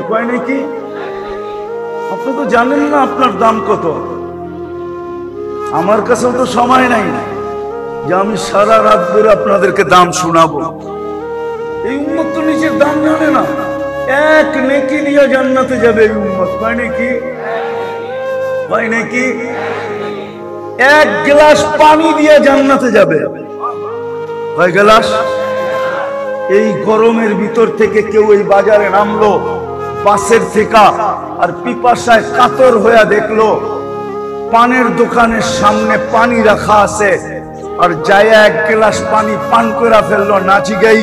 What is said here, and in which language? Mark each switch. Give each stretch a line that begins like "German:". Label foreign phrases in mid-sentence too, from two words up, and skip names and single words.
Bangla: কয় নেকি? আপনি তো জানেন না আপনার দাম কত। আমার কাছেও তো সময় নাই যে আমি সারা রাত ধরে আপনাদেরকে দাম শোনাবো। এই উম্মত তো নিজের দাম জানে না। এক নেকি নিয়ে জান্নাতে যাবে এই উম্মত। কয় নেকি? কয় নেকি? এক গ্লাস পানি দিয়ে জান্নাতে যাবে। কয় গ্লাস? এই গরমের ভিতর থেকে কেউ এই বাজারে নামলো বাসের থেকে, আর পিপাসায় কাতর হয়ে দেখলো পানের দোকানের সামনে পানি রাখা আছে, আর যায় এক গ্লাস পানি পান করে ফেললো নাচি গাই।